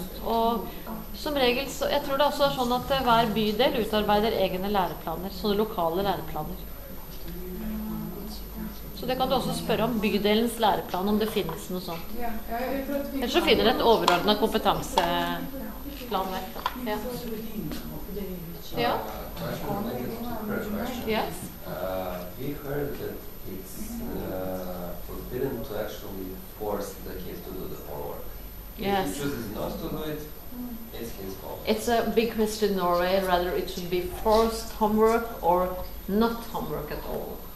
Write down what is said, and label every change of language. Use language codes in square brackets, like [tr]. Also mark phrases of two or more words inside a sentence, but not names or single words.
[no] Og som regel, så, jeg tror det også er sånn at hver bydel utarbeider egne læreplaner, sånne lokale læreplaner. Så det kan du også spørre om bydelens læreplan, om det finnes noe sånt. Ellers så finner du et overordnet kompetanseplanverk. Ja. Ja. [en] Yes. We heard that it's forbidden to actually force the kids to do the homework. Yes. If he chooses not to do it, it's his fault. It's a big question in Norway, whether it should be forced homework or not homework at all.